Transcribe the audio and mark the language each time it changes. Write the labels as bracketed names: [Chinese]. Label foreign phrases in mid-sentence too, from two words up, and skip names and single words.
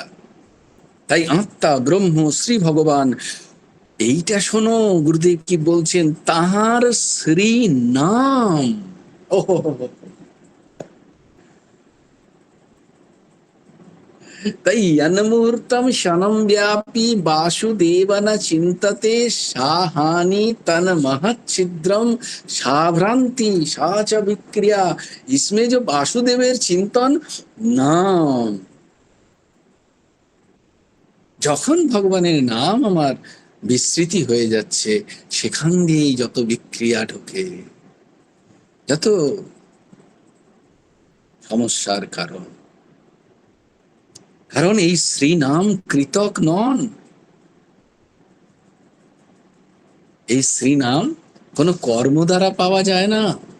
[Bangla] তাই আত্মা ব্রহ্ম শ্রী ভগবান, এইটা শোনো গুরুদেব কি বলছেন, তাহার শ্রী নাম। [Sanskrit] ওহ, তাই মুহূর্তম क्षणम व्यापी वासुदेव न चिंतते, साहानि तन महत छिद्रम साभ्रांति सा च विक्रिया। [Hindi] इसमें जो वासुदेवेर चिंतन नाम, [Bangla] যখন ভগবানের নাম আমার বিস্মৃতি হয়ে যাচ্ছে, সেখান দিয়েই যত বিক্রিয়া ঢোকে, যত সমস্যার কারণ। কারণ এই শ্রী নাম কৃতক নন, এই শ্রী নাম কোনো কর্ম দ্বারা পাওয়া যায় না।